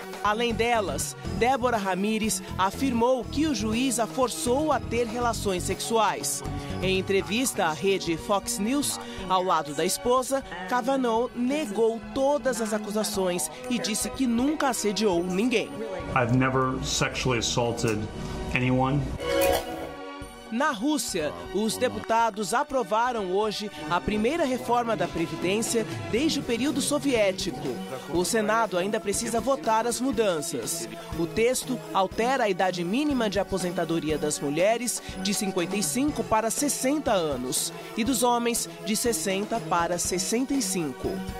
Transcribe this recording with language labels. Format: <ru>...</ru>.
<pt>Além delas, Débora Ramírez afirmou que o juiz a forçou a ter relações sexuais. Em entrevista à rede Fox News, ao lado da esposa, Kavanaugh negou todas as acusações e disse que nunca assediou ninguém.</pt> <en>I've never sexually assaulted anyone.</en> <pt>Na Rússia, os deputados aprovaram hoje a primeira reforma da Previdência desde o período soviético. O Senado ainda precisa votar as mudanças. O texto altera a idade mínima de aposentadoria das mulheres de 55 para 60 anos e dos homens de 60 para 65.</pt>